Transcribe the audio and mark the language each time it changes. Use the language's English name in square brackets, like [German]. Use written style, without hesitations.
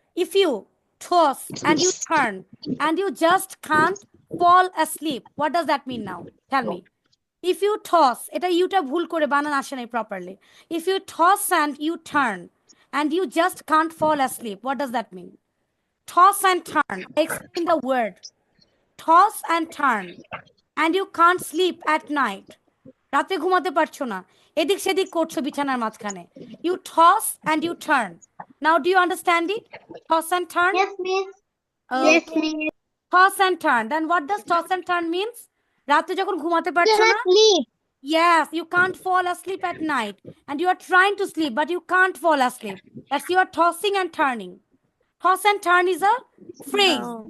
[English] if you toss and you turn and you just can't fall asleep, what does that mean now? Tell me. If you toss, [Bangla] এটা Yuta ভুল করে বানান আসে নাই properly. [English] If you toss and you turn and you just can't fall asleep, what does that mean? Toss and turn. Explain the word. Toss and turn. And you can't sleep at night. [Bangla] রাতে ঘুমাতে পারছো না এদিক সেদিক করছো বিছানার মাঝখানে [English] you toss and you turn. Now do you understand it? Toss and turn. Yes, miss. Okay. Yes, miss. Toss and turn. Then what does toss and turn means? [Bangla] রাতে যখন ঘুমাতে পারছো না [English] Sleep. yes you can't fall asleep at night and you are trying to sleep but you can't fall asleep. That's you are tossing and turning. Toss and turn is a phrase.